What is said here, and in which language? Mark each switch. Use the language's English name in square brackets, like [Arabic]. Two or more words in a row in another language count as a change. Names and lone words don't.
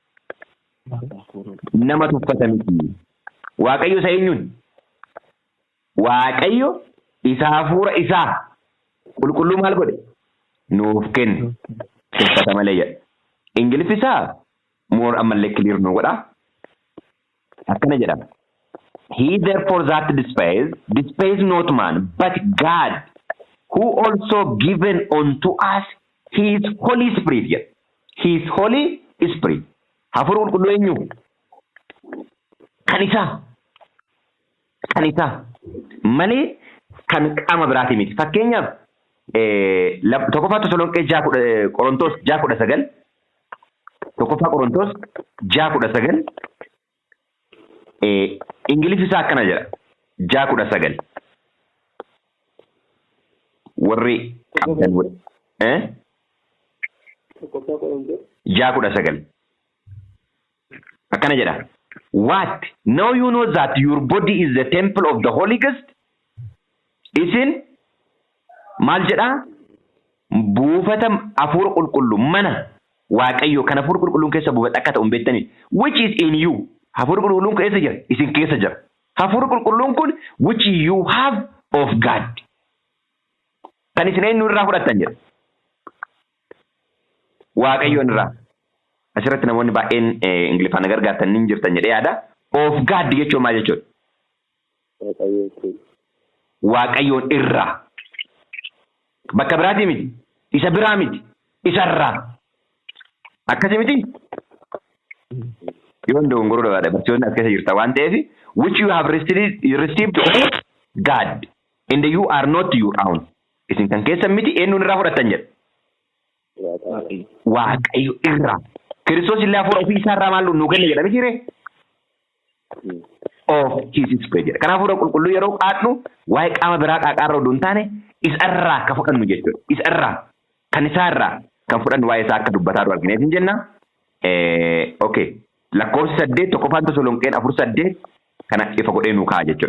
[Oromo] Nama tuffata miti. Waaqayyo isa eenyuun? Waaqayyo isa hafuura isaa qulqulluu maal godhe? Nuuf kenne. Tuffata malee jedha. Ingiliffi isaa more ammallee clear nu godha. Akkana jedhama. [English] He therefore that despised not man, but God, who also given unto us his Holy Spirit. Yes. His Holy Spirit. [Oromo] Hafuura qulqulluu eenyu? Kan isaa. Malee kan qaama biraati miti. Fakkeenyaaf tokkoffaa Tasalonqee 6:19 tokkoffaa Qorontos 6:19 Ingiliffi isaa akkana jedha. 6:19 warri qabdan 6:19 akkana jedha. [English] What? Now you know that your body is the temple of the Holy Ghost. [Oromo] Isin maal jedha? Buufata hafuura qulqulluu mana Waaqayyo kan hafuura qulqulluun keessa buufata akka ta'u beektanii. [English] Which is in you. [Oromo] Hafuura qulqulluun keessa jira. Isin keessa jira. Hafuura qulqulluun kun [English] which you have of God. [Oromo] kan isin eenyu irraa fudhattan jedha. Waaqayyoon irraa. Asirratti namoonni baay'een Ingiliffaan gargaartan ni jirtan jedhee yaada. Of gaaddi jechuun maal jechuudha? Waaqayyoon irraa. Bakka biraatii miti. Isa biraa miti. Isarraa. Akkasii miti? Yoon dogongoroo dhabaadha. Barsiisonni as keessa jirta waan ta'eef [English] which you have received of God and you are not your own. [Oromo] Isin kan keessa miti eenyuun irraa fudhattan jedha. Waaqayyo irraa. Kiristoos illee hafuura ofii isaa irraa maal nu kenne jedha miti ree? [English] Of his spirit jedha. [Oromo] Kanaaf hafuura qulqulluu yeroo qaadnu waa'ee qaama biraa qaaqaarra odoo hin taane isarraa kan fudhannu jechuudha. Isarraa kan isaarraa kan fudhannu waa'ee isaa akka dubbataa jiru argineef hin jenna. [English] Okay. [Oromo] Lakkoofsi 8 tokkoffaan Tasalonqeen 4:8 kana ifa godhee nu kaa'a jechuudha.